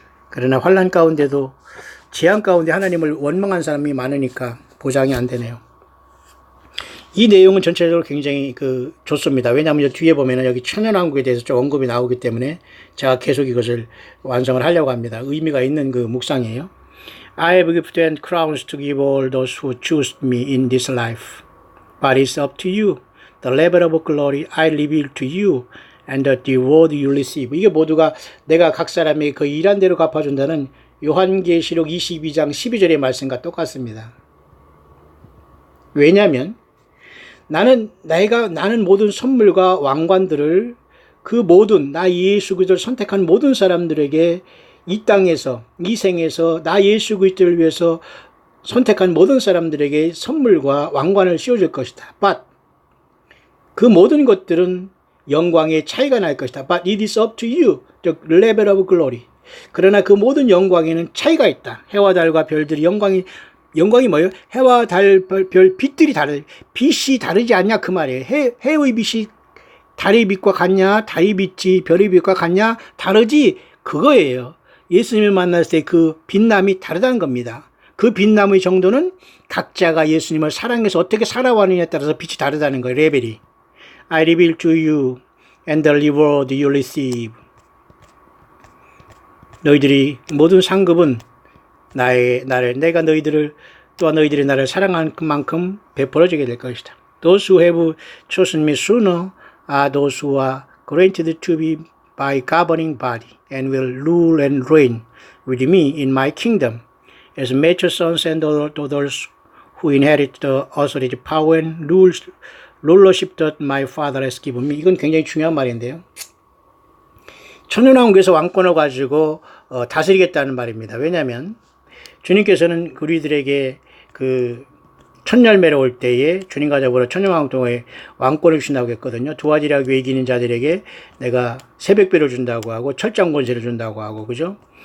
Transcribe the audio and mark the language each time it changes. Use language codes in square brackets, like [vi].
[ko] 그러나 환난 가운데도 재앙 가운데 하나님을 원망한 사람이 많으니까 보장이 안 되네요. 이 내용은 전체적으로 굉장히 좋습니다. 왜냐하면 뒤에 보면은 여기 천연왕국에 대해서 좀 언급이 나오기 때문에 제가 계속 이것을 완성을 하려고 합니다. 의미가 있는 묵상이에요. [en] I have given crowns to give all those who choose me in this life. But it's up to you. The level of glory I reveal to you and the reward you receive. [ko] 이게 모두가 내가 각 사람이 그 일한 대로 갚아준다는 요한계시록 22장 12절의 말씀과 똑같습니다. 왜냐하면 나는 모든 선물과 왕관들을 그 모든 나 예수 그리스도를 선택한 모든 사람들에게 이 땅에서 이 생에서 나 예수 그리스도를 위해서 선택한 모든 사람들에게 선물과 왕관을 씌워줄 것이다. But 그 모든 것들은 영광의 차이가 날 것이다. [en] But it is up to you, the level of glory. [ko] 그러나 그 모든 영광에는 차이가 있다. 해와 달과 별들이 영광이 뭐예요? 해와 달, 별, 빛들이 빛이 다르지 않냐 그 말이에요. 해의 빛이 달의 빛과 같냐? 달의 빛이 별의 빛과 같냐? 다르지? 그거예요. 예수님을 만났을 때 그 빛남이 다르다는 겁니다. 그 빛남의 정도는 각자가 예수님을 사랑해서 어떻게 살아왔느냐에 따라서 빛이 다르다는 거예요. 레벨이. [en] I reveal to you and the reward you receive. [ko] 너희들이 모든 상급은 내가 너희들을 또한 너희들이 나를 사랑한 만큼 베풀어주게 될 것이다. [en] Those who have chosen me sooner are those who are granted to be my governing body and will rule and reign with me in my kingdom as mature sons and daughters who inherit the authority, power and rulership that my father has given me. [ko] 이건 굉장히 중요한 말인데요. 천연왕국에서 왕권을 가지고 다스리겠다는 말입니다. 왜냐하면 주님께서는 우리들에게 첫 열매로 올 때에 주님과 더불어 천년왕국 동안에 왕권을 주신다고 했거든요. 두 가지라고 이기는 자들에게 내가 새벽배를 준다고 하고 철장 권세를 준다고 하고, 그죠?